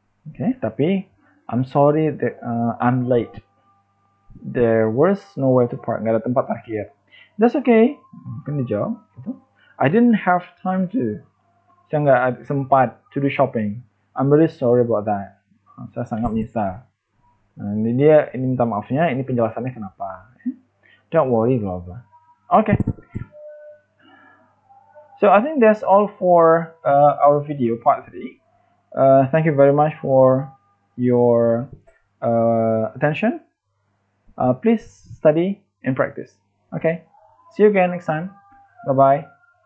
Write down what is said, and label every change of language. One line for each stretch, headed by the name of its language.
Indonesian: Oke, tapi
English: I'm sorry that I'm late. There was nowhere to park,
Indonesian: nggak ada tempat parkir.
English: That's okay,
Indonesian: kan dijawab. Gitu.
English: I didn't have time to.
Indonesian: Saya nggak sempat
English: to do shopping. I'm really sorry about that.
Indonesian: Saya sangat menyesal. Nah, ini minta maafnya, ini penjelasannya kenapa.
English: Don't worry, blah blah. Okay. So I think that's all for our video part 3. Thank you very much for your attention. Please study and practice. Okay. See you again next time. Bye bye.